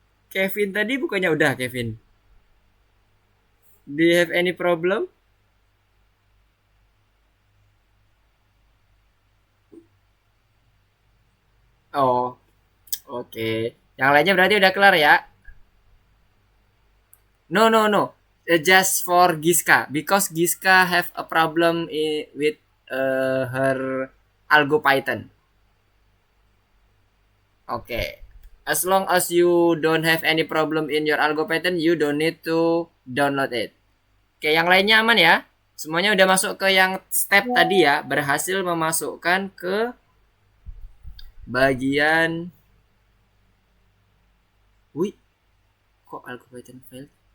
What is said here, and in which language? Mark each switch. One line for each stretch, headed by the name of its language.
English: Kevin
Indonesian: tadi bukannya udah
English: Kevin? Do you have any problem?
Indonesian: Oh, oke. Yang lainnya berarti udah kelar ya?
English: No, no, no. Just for Giska because Giska have a problem with her Algo Python. Oke. As long as you don't have any problem in your algo pattern, you don't need to download it.
Indonesian: Oke, yang lainnya aman ya. Semuanya udah masuk ke yang step tadi ya, berhasil memasukkan ke bagian. Wih, kok algo pattern fail?